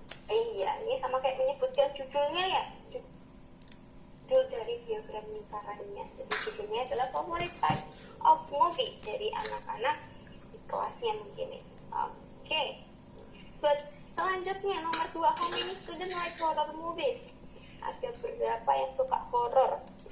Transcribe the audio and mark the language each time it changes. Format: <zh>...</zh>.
<id>Iya, ini sama kayak menyebutkan judulnya ya. Judul dari diagram lingkarannya. Jadi judulnya adalah favorite type of movie dari anak-anak di kelasnya mungkin. Oke. Good.</id> <en>Selanjutnya nomor 2, how many student like horror movies?</en> <id>Ada berapa yang suka horor?</id>